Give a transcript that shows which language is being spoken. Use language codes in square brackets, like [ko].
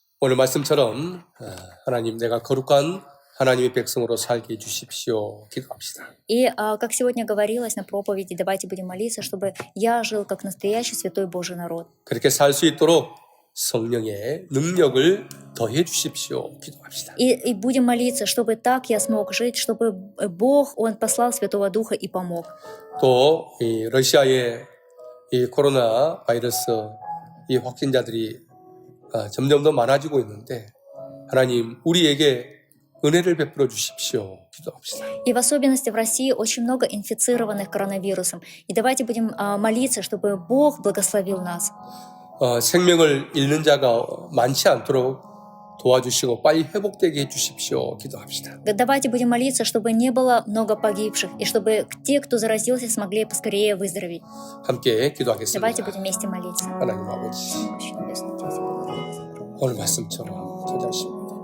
[ko] 오늘 말씀처럼 하나님, 내가 거룩한 하나님의 백성으로 살게 해주십시오. 기도합시다. [ru] И как сегодня говорилось на проповеди, давайте будем молиться, чтобы я жил как настоящий святой Божий народ. [ko] 그렇게 살 수 있도록 성령의 능력을 더해 주십시오. 기도합시다. [ru] И будем молиться, чтобы так я смог жить, чтобы Бог, Он послал Святого Духа и помог. [ko] 또 이 러시아의 이 코로나 바이러스 이 확진자들이 점점 더 많아지고 있는데 하나님, 우리에게 은혜를 베풀어 주십시오. 기도합시다. [ru] И в особенности в России очень много инфицированных коронавирусом. И давайте будем молиться, чтобы Бог благословил нас. [ko] 생명을 잃는 자가 많지 않도록 도와주시고 빨리 회복되게 해주십시오. 기도합시다. [ru] Давайте будем молиться, чтобы не было много погибших, и чтобы те, кто заразился, смогли поскорее выздороветь. [ko] 함께 기도하겠습니다. [ru] Давайте будем вместе молиться. [ko] 하나님 아버지, 오늘 말씀처럼 저자십니다.